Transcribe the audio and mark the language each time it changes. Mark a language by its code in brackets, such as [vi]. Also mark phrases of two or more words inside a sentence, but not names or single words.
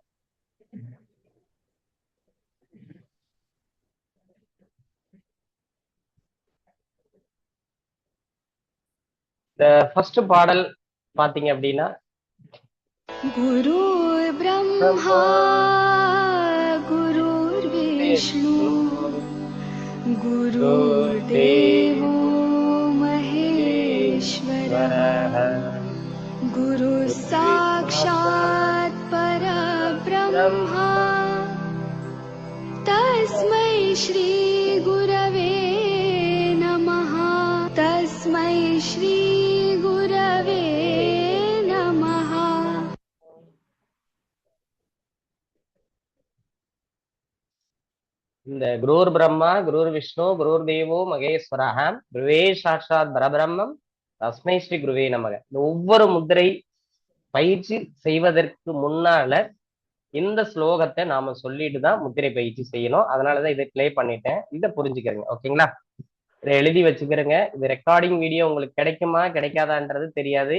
[ta] இந்த ஃபர்ஸ்ட் பாடல் பாத்தீங்க அப்படின்னா, [sa] गुरु ब्रह्मा गुरुर् विष्णु गुरुर् देवो महेश्वरः गुरु साक्षात् परब्रह्मा तस्मै श्री गुरवे नमः तस्मै श्री गुरवे नमः. இந்த गुरुर् ब्रह्मा गुरुर् विष्णु गुरुर् देवो महेश्वरः गुरवे साक्षात् परब्रह्म तस्मै श्री गुरवे नमः. [ta] இந்த ஒவ்வொரு முத்திரை பயிற்சி செய்வதற்கு முன்னால இந்த ஸ்லோகத்தை நாம சொல்லிட்டு தான் முத்திரை பயிற்சி செய்யணும். அதனாலதான் இதை பிளே பண்ணிட்டேன். இதை புரிஞ்சுக்கிறேங்க. ஓகேங்களா? இதை எழுதி வச்சுக்கிறேங்க. இது ரெக்கார்டிங் வீடியோ உங்களுக்கு கிடைக்குமா கிடைக்காதான்றது தெரியாது.